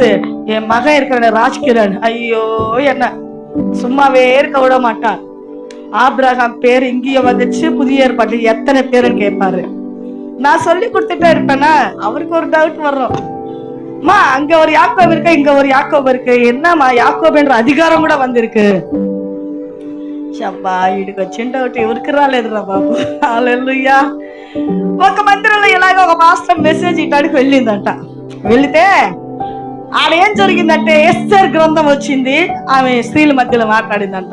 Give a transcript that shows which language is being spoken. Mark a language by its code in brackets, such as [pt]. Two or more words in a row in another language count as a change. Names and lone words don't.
[ta] என் மகன் இருக்கிற ராஜ்கிரண், ஐயோ என்ன சும்மாவே இருக்க விட மாட்டான். ஆபிரகாம் பேர் இங்கேயே வந்துச்சு, புதிய ஏற்பாட்டில் எத்தனை பேருன்னு கேட்பாரு. நான் சொல்லி கொடுத்துட்டே இருப்பேன்னா அவருக்கு ஒரு டவுட் வரும். மா அங்க ஒரு யாக்கோபு இருக்கு, இங்க ஒரு யாக்கோபு இருக்கு, என்னமா யாக்கோபு என்ற அதிகாரம் கூட வந்திருக்கு. [te] షబ్బా వీడికి వచ్చిన డౌట్ ఎవరికి రాలేదురా బాబు. హల్లెలూయా. ఒక మందిరంలో ఇలాగ ఒక [en] master message [te] ఇటానికి వెళ్ళిందంట. వెళితే ఆడేం జరిగిందంటే, ఎస్తేర్ గ్రంథం వచ్చింది, ఆమె స్త్రీల మధ్యలో మాట్లాడిందంట.